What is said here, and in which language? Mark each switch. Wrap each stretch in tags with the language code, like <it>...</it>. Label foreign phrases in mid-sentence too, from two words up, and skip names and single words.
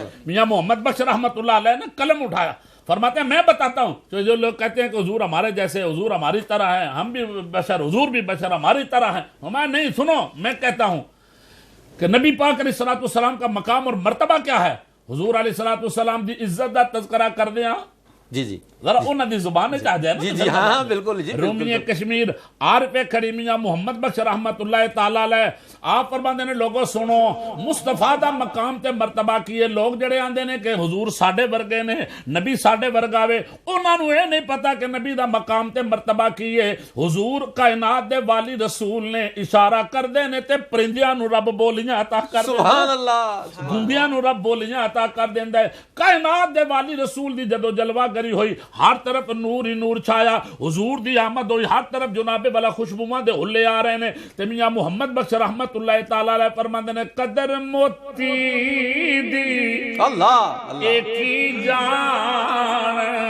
<ur>میاں محمد بخش</ur> <ar>رحمت اللہ علیہ</ar> <ur>نے قلم اٹھایا فرماتے ہیں میں بتاتا ہوں کہ جو لوگ کہتے ہیں کہ حضور ہمارے جیسے حضور ہماری طرح ہے ہم بھی بشر حضور بھی بشر ہماری طرح ہیں میں نہیں سنو میں کہتا ہوں کہ نبی پاک</ur> <ar>علیہ الصلوۃ والسلام</ar> <ur>کا مقام اور مرتبہ کیا ہے حضور</ur> <ar>علیہ الصلوۃ والسلام</ar> <pa>دی عزت دا تذکرہ کر دیا</pa> <ur>جی</ur> <pa>ذرا انہاں دی زبان میں کہا جائے نا</pa> <ur>جی ہاں بالکل جی</ur> <pa>رومی کشمیر عارف کھڑی میاں محمد بخش</pa> <ar>رحمت اللہ تعالی علیہ</ar> <pa>آپ فرماندے نے لوگوں سنو مصطفیٰ دا مقام تے مرتبہ کیے لوگ جڑے آندے نے کہ حضور ساڈے ورگے نے نبی ساڈے ورگا وے انہاں نوں اے نہیں پتا کہ نبی دا مقام تے مرتبہ کیے حضور کائنات دے والی رسول نے اشارہ کر دے نے تے پرندیاں نوں رب بولیاں عطا کر دے</pa> <ar>سبحان اللہ</ar> <pa>گونگیاں نوں رب بولیاں عطا کر دیندا ہے کائنات دے والی رسول دی جدو جلوہ گری ہوئی ہر طرف نور ہی نور چھایا حضور دی آمد ہوئی ہر طرف جناب والا خوشبواں دے ہلے آ رہے نے تے میاں محمد بخش</pa> <ar>رحمت اللہ تعالی علیہ</ar> <pa>فرماندے نے قدر موتی دی اللہ</pa> <ur>ایک ہی جان</ur>